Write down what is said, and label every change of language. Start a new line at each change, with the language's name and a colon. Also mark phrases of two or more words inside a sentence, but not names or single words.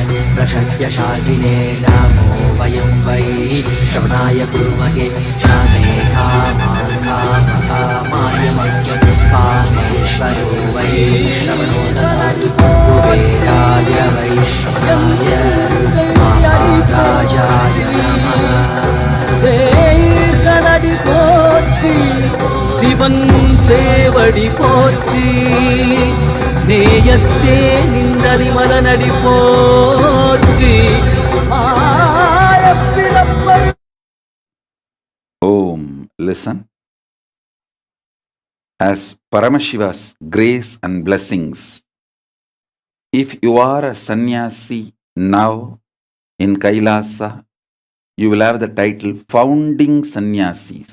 Sanskrit: प्रशक्य शाकिने नमो वयं वै श्रवणाय कुर्महे श्रामे कामान् कामकामाय मह्यं कामेश्वरो वै श्रवणो ददातु कुबेराय वै श्रवणाय महाराजाय नमः
Tamil: சனடி போற்றி சிவன் சேவடி போற்றி நேயத்தே நின்றடி மலனடி போற்றி ஆயப்பிறப்பரு.
English: Om, listen. As Paramashiva's grace and blessings, if you are a sannyasi now in Kailasa, you will have the title Founding Sannyasis.